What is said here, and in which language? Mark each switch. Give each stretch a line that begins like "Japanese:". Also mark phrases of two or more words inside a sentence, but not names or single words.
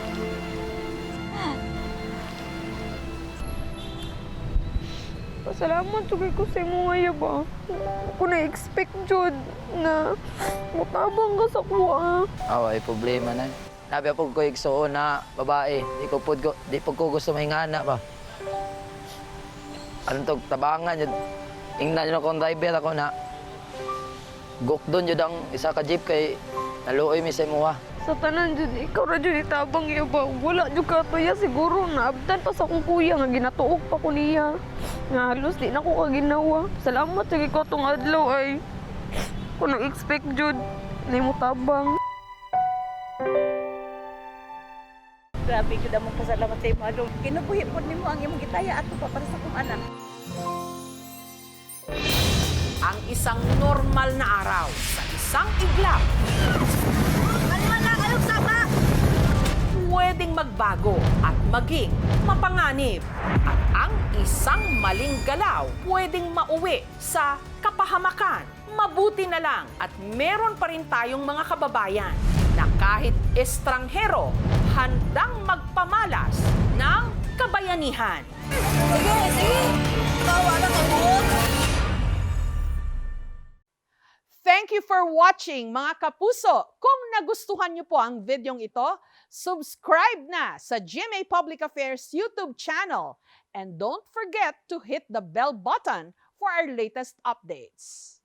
Cebuano: Pasalamat sugay ko sa imo nga ba. Ako na-expect jud na mutabang ka sa kuha. Ay problema na. Labi po ko igsuon na babae. Di po ko gusto mahingana ba. Anong to, tabangan yun. Ingnan yun akong driver ako na gukdon yun ang isa ka jeep kay naluoy mi sa imuha. Sa tanan jud ikaw ra jud itabang iya ba. Wala jud ka tuya siguro naabdan pa sa akong kuya nga ginatuok pa ko niya. Nga halos di na ko kaginawa. Salamat sa ko atong adlaw ay. Ko nag-expect jud na mo tabang. Grabe jud among pasalamat sa imo adlaw. Kinabuhi pod nimo ang imong gitaya ato pa para sa akong anak.
Filipino: Ang isang normal na araw sa isang iglap, pwedeng magbago at maging mapanganib. At ang isang maling galaw pwedeng mauwi sa kapahamakan. Mabuti na lang at meron pa rin tayong mga kababayan na kahit estranghero, handang magpamalas ng kabayanihan.
English: Thank you for watching,
Filipino: mga kapuso. Kung nagustuhan niyo po ang videong ito, subscribe na sa GMA Public Affairs YouTube channel.
English: And don't forget to hit the bell button for our latest updates.